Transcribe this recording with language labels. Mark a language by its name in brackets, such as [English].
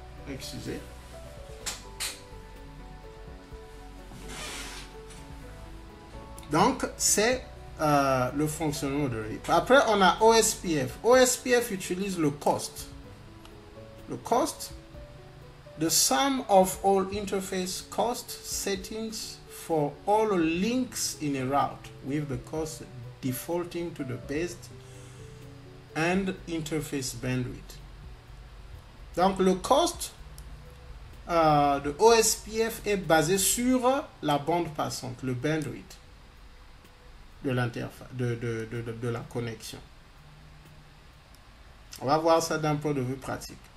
[French] Excusez. Donc c'est le fonctionnement de RIP. Après, on a OSPF. OSPF utilise le cost. Le cost, [English] the sum of all interface cost settings for all links in a route with the cost defaulting to the best and interface bandwidth. [French] Donc le cost de OSPF est basé sur la bande passante, le bandwidth de l'interface, de la connexion. On va voir ça d'un point de vue pratique.